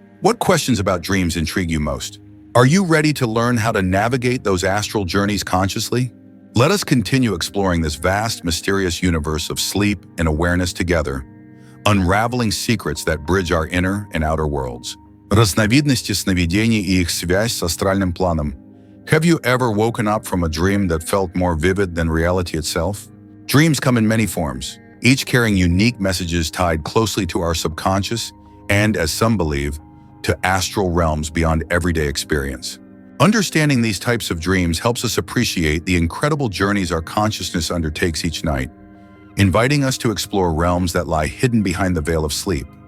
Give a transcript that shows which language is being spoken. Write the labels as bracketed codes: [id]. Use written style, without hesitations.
[en] What questions about dreams intrigue you most? Are you ready to learn how to navigate those astral journeys consciously? Let us continue exploring this vast, mysterious universe of sleep and awareness together, unraveling secrets that bridge our inner and outer worlds. [ru] Разновидности сновидений и их связь с астральным планом. [en] Have you ever woken up from a dream that felt more vivid than reality itself? Dreams come in many forms, each carrying unique messages tied closely to our subconscious and, as some believe, to astral realms beyond everyday experience. Understanding these types of dreams helps us appreciate the incredible journeys our consciousness undertakes each night, inviting us to explore realms that lie hidden behind the veil of sleep.